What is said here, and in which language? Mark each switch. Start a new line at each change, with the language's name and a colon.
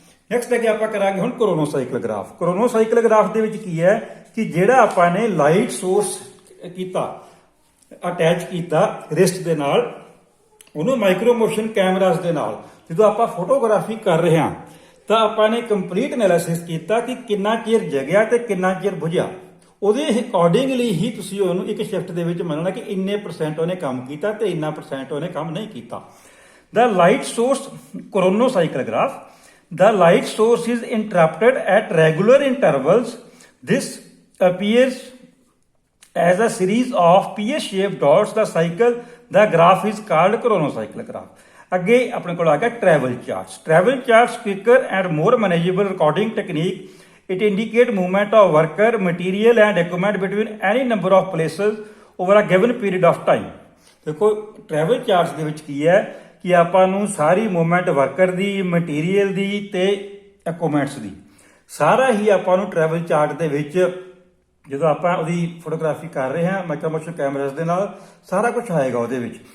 Punjabi: Next ਅੱਗੇ ਆਪਾਂ ਕਰਾਂਗੇ ਹੁਣ ਕ੍ਰੋਨੋਸਾਈਕਲ ਗ੍ਰਾਫ। ਕ੍ਰੋਨੋਸਾਈਕਲ ਗ੍ਰਾਫ ਦੇ ਵਿੱਚ ਕੀ ਹੈ ਕਿ ਜਿਹੜਾ ਆਪਾਂ ਨੇ ਲਾਈਟ ਸੋਰਸ ਕੀਤਾ, ਅਟੈਚ ਕੀਤਾ ਰਿਸਟ ਦੇ ਨਾਲ, ਉਹਨੂੰ ਮਾਈਕਰੋ ਮੋਸ਼ਨ ਕੈਮਰਾਸ ਦੇ ਨਾਲ ਜਦੋਂ ਆਪਾਂ ਫੋਟੋਗ੍ਰਾਫੀ ਕਰ ਰਹੇ ਹਾਂ ਤਾਂ ਆਪਾਂ ਨੇ ਕੰਪਲੀਟ ਐਨਾਲਿਸਿਸ ਕੀਤਾ ਕਿ ਕਿੰਨਾ ਚਿਰ ਜਗਿਆ ਤੇ ਕਿੰਨਾ ਚਿਰ ਬੁਝਿਆ। ਉਹਦੇ ਅਕੋਰਡਿੰਗਲੀ ਹੀ ਤੁਸੀਂ ਉਹਨੂੰ ਇੱਕ ਸ਼ਿਫਟ ਦੇ ਵਿੱਚ ਮੰਨਣਾ ਕਿ ਇੰਨੇ % ਉਹਨੇ ਕੰਮ ਕੀਤਾ ਤੇ ਇੰਨਾ % ਉਹਨੇ ਕੰਮ ਨਹੀਂ ਕੀਤਾ।
English: The light source chronocycle graph. The light source is interrupted at regular intervals. This appears as a series of pear-shaped dots. The graph is called chronocycle graph.
Punjabi: ਅੱਗੇ ਆਪਣੇ ਕੋਲ ਆ ਗਿਆ travel charts.
English: Travel charts quicker and more manageable recording technique. It indicate movement of worker, material and equipment between any number of places over a given period of time.
Punjabi: ਦੇਖੋ travel charts ਦੇ ਵਿੱਚ ਕੀ ਹੈ ਕਿ ਆਪਾਂ ਨੂੰ ਸਾਰੀ movement worker ਦੀ, material ਦੀ ਤੇ equipments ਦੀ ਸਾਰਾ ਹੀ ਆਪਾਂ ਨੂੰ ਟਰੈਵਲ ਚਾਰਟ ਦੇ ਵਿੱਚ ਜਦੋਂ ਆਪਾਂ ਉਹਦੀ ਫੋਟੋਗ੍ਰਾਫੀ ਕਰ ਰਹੇ ਹਾਂ ਮਾਈਕਰੋ ਮੋਸ਼ਨ ਕੈਮਰਾਸ ਦੇ ਨਾਲ ਸਾਰਾ ਕੁਝ ਆਏਗਾ ਉਹਦੇ ਵਿੱਚ।